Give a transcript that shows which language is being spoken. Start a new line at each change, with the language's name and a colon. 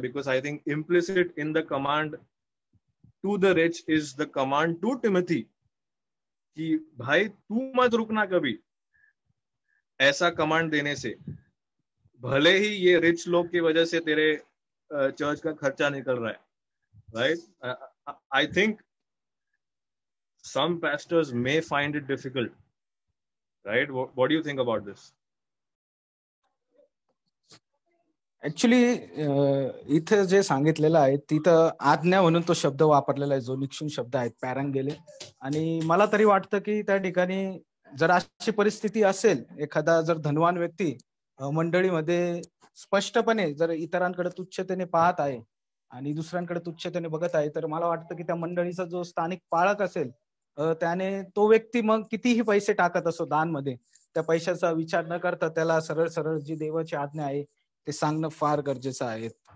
English: because I think implicit in the command to the rich is the command to Timothy
Hindi: कि भाई तू मत रुकना कभी, ऐसा कमांड देने से भले ही ये रिच लोग की वजह से तेरे चर्च का खर्चा निकल रहा है, right?
English: I think some pastors may find it difficult, right? What do you think about this?
Marathi: Actually इथे जे सांगितलेलं आहे तिथं आज्ञा म्हणून तो शब्द वापरलेला आहे, जो निक्षून शब्द आहे पॅरांगेले. आणि मला तरी वाटतं की त्या ठिकाणी जर अशी परिस्थिती असेल, एखादा जर धनवान व्यक्ती मंडळीमध्ये स्पष्टपणे जर इतरांकडे तुच्छतेने पाहत आहे आणि दुसऱ्यांकडे तुच्छतेने बघत आहे, तर मला वाटतं की त्या मंडळीचा जो स्थानिक पाळक असेल, त्याने तो व्यक्ती मग कितीही पैसे टाकत असो दानमध्ये, त्या पैशाचा विचार न करता त्याला सरळ सरळ जी देवाची आज्ञा आहे ते सांगणं फार गरजेचं आहे.